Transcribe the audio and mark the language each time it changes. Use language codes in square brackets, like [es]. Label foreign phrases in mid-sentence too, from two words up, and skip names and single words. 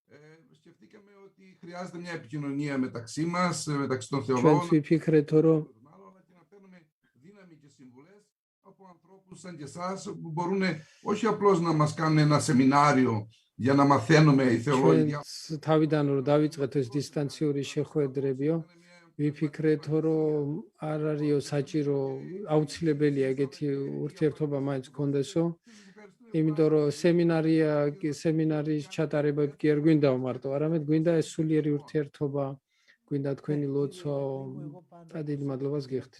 [el] Σκεφτήκαμε ότι χρειάζεται μια επικοινωνία μεταξύ μας, μεταξύ των [ka] ჩვენც [el] θεολόγων, [ka] ვიფიქრეთო, რომ [el] και να παίρνουμε δύναμη και συμβουλές από ανθρώπους σαν και εσάς που μπορούν όχι απλώς να μας κάνουν ένα σεμινάριο για να μαθαίνουμε οι θεολόγοι. [ka] ჩვენც თავიდან რომ დავიწყეთ ეს დისტანციური შეხვედრებიო, ვიფიქრეთო, რომ არ არისო საჭირო, აუცილებელია ეგეთი ურთიერთობა მაინც გქონდესო, იმიტომ რომ სემინარის ჩატარებები კი არ გვინდაო მარტო, არამედ გვინდა ეს სულიერი ურთიერთობა, გვინდა თქვენი ლოცვა და დიდ მადლობას გიხდით.